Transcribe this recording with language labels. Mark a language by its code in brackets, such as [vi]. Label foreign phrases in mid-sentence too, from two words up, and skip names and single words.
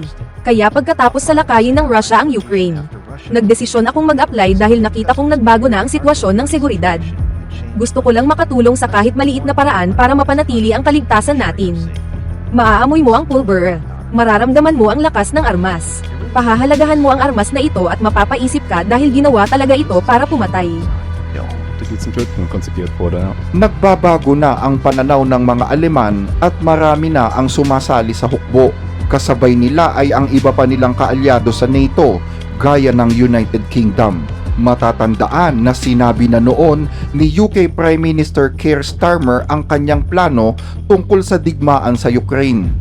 [tl] Kaya pagkatapos salakayin ng Russia ang Ukraine, nagdesisyon akong mag-apply dahil nakita kong nagbago na ang sitwasyon ng seguridad. Gusto ko lang makatulong sa kahit maliit na paraan para mapanatili ang kaligtasan natin. Maaamoy mo ang pulver. Mararamdaman mo ang lakas ng armas. Pahahalagahan mo ang armas na ito at mapapaisip ka dahil ginawa talaga ito para pumatay. [de] Ja, die zum Töten konzipiert wurde. Ja. [tl] Nagbabago na ang pananaw ng mga Aleman at marami na ang sumasali sa hukbo. Kasabay nila ay ang iba pa nilang kaalyado sa NATO, gaya ng United Kingdom. Matatandaan na sinabi na noon ni UK [en] Prime Minister [tl] Keir Starmer ang kanyang plano tungkol sa digmaan sa Ukraine.